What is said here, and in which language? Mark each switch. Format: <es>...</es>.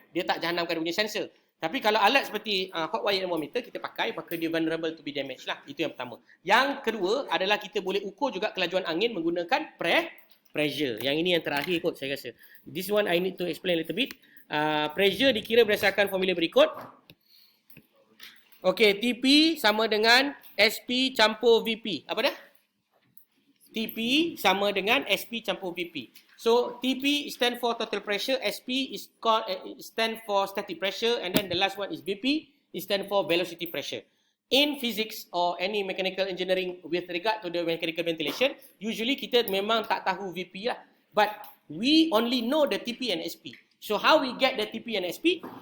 <ms>Dia tak jahanamkan dia punya sensor. Tapi kalau alat seperti hot wire anemometer kita pakai, maka dia</ms> <en>vulnerable to be damaged</en> <ms>lah. Itu yang pertama. Yang kedua adalah kita boleh ukur juga kelajuan angin menggunakan pressure. Yang ini yang terakhir kot saya rasa.</ms> <en>This one I need to explain a little bit.</en> <ms>Pressure dikira berdasarkan formula berikut. Okey, TP sama dengan SP campur VP. Apa dah? TP sama dengan SP campur VP.</ms> <en>So, TP stand for total pressure, SP is called stand for static pressure, and then the last one is VP, it stand for velocity pressure. In physics or any mechanical engineering with regard to the mechanical ventilation, usually</en> <ms>kita memang tak tahu VP lah.</ms> <en>But we only know the TP and SP. So, how we get the TP and SP?</en>